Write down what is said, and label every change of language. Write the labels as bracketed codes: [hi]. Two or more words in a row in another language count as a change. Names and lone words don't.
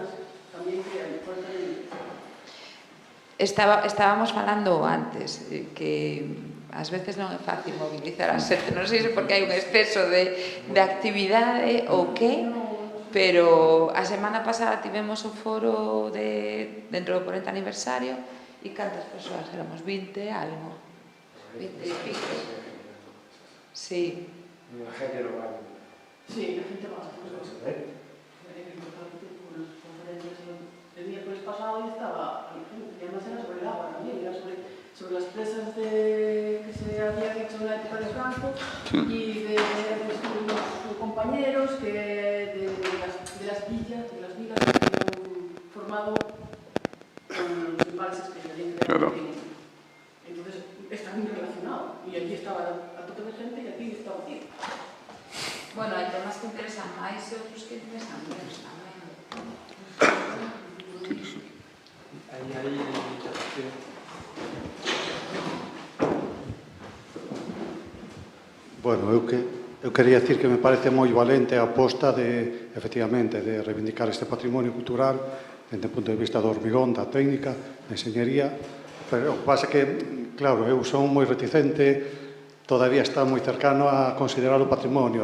[gl] Estábamos falando antes que ás veces non é fácil mobilizar a xente, non sei se porque hai un exceso de actividade ou que, pero a semana pasada tivemos o foro dentro do 40 aniversario e cantas persoas éramos? 20 algo, 20 e pico. [es] Sí. La gente no va. Sí, la gente va. El miércoles pasado ya estaba, y además era sobre el agua también, era sobre las presas que se habían hecho en la época de Franco y de sus compañeros de las villas que habían formado con los embalses que se habían creado. Claro. Entonces está muy relacionado y allí estaba a tope de gente y aquí estaba aquí. [gl] Bueno, hai temas que interesan máis e outros que interesan menos tamén. Bueno, eu quería decir que me parece moi valente a aposta efectivamente, de reivindicar este patrimonio cultural desde o punto de vista do hormigón, da técnica, da enxeñería, pero o que pasa que, claro, eu son moi reticente, todavía está moi cercano a considerar o patrimonio.